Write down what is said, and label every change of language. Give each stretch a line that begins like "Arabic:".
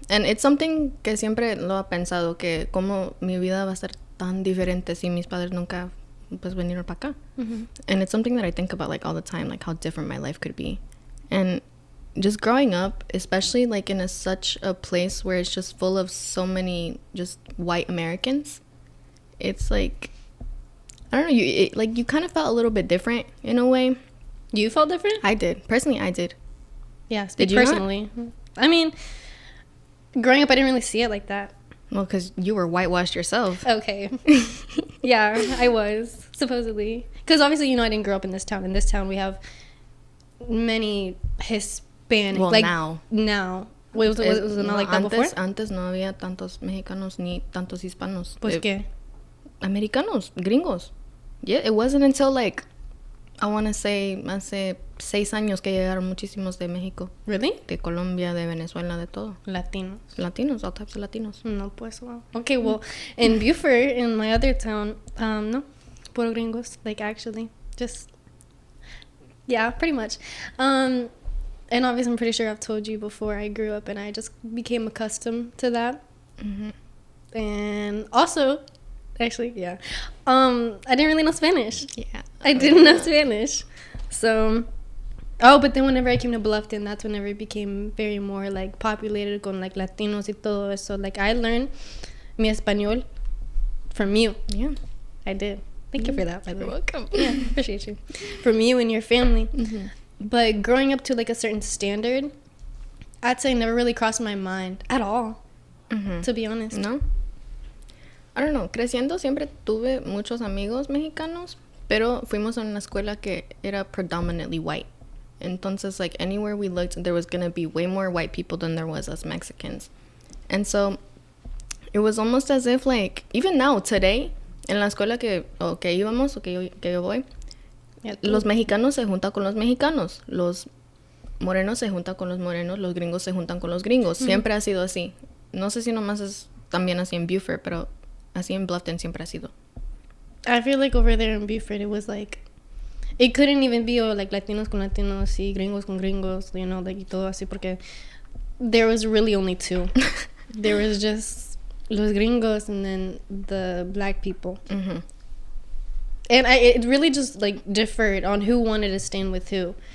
English: And it's something
Spanish: que siempre lo he pensado, que como mi vida va a ser tan diferente si mis padres nunca pues vinieron para acá.
English: And it's something that I think about like all the time, like how different my life could be. And just growing up, especially like in such a place where it's just full of so many just white Americans, it's like, I don't know, you kind of felt a little bit different in a way. You felt different? I did. Personally, I did. Yeah, did you personally. Not? I mean, growing up, I didn't really see it like that. Well, because you were whitewashed yourself. Okay. Yeah, I was, supposedly. Because obviously, I didn't grow up in this town. In this town, we have many Hispanic. Well, like, now. Was it not like that before?
Spanish: Antes no había tantos mexicanos ni tantos hispanos. Pues qué? Americanos, gringos.
English: Yeah, it wasn't until like, I want to say,
Spanish: hace 6 años que llegaron muchísimos de México.
English: Really?
Spanish: De Colombia, de Venezuela, de todo. Latinos,
English: all types of Latinos.
Spanish: No, pues, wow.
English: Okay, well, in Buford, in my other town,
Spanish: no, puro gringos,
English: like, actually, just, yeah, pretty much. And obviously, I'm pretty sure I've told you before, I grew up and I just became accustomed to that. And also, actually, yeah, I didn't really know Spanish. Yeah. I didn't know Spanish. So, but then whenever I came to Bluffton, that's whenever it became very more, like, populated con, like, Latinos
Spanish: y todo eso.
English: Like, I learned
Spanish: mi español
English: from you. Yeah. I did. Thank you for that, by the way. You're welcome. Yeah, appreciate you. From you and your family. But growing up to, like, a certain standard, I'd say never really crossed my mind at all, to be honest. No? I don't know.
Spanish: Creciendo siempre tuve muchos amigos mexicanos, pero fuimos a una escuela que era
English: predominantly white. Entonces, like, anywhere we looked, there was going to be way more white people than there was us Mexicans. And so, it was almost as if, like, even now, today,
Spanish: en la escuela que íbamos, o que yo voy, los mexicanos se juntan con los mexicanos, los morenos se juntan con los morenos, los gringos se juntan con los gringos. Siempre ha sido así. No sé si nomás es también así en Buford, pero así en Bluffton siempre ha sido.
English: I feel like over there in Buford, it was like, it couldn't even be like
Spanish: Latinos con Latinos y gringos con gringos,
English: like
Spanish: y todo así, porque
English: there was really only two. There was just
Spanish: los gringos
English: and then the black people. And it really just like differed on who wanted to stand with who.